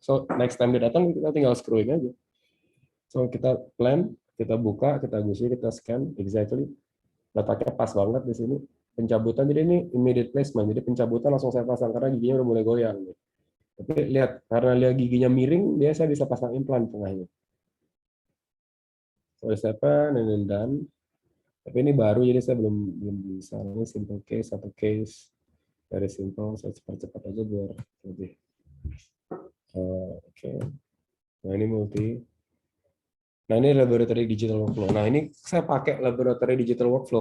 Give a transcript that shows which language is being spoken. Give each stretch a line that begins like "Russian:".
Indonesian: So next time dia datang kita tinggal screwing aja. So kita plan, kita buka, kita gusi, kita scan exactly. Letaknya pas banget di sini. Pencabutan jadi ini immediate placement. Jadi pencabutan langsung saya pasang karena giginya udah mulai goyang. Tapi lihat, karena lihat giginya miring, dia saya bisa pasang implan tengahnya.
English: So it's happen and then done.
Indonesian: Tapi ini baru, jadi saya belum bisa. Ini simple case, satu case. Very simple, saya cepat-cepat aja biar lebih. Oke. Nah ini multi. Nah ini laboratory digital workflow. Nah ini saya pakai laboratory digital workflow.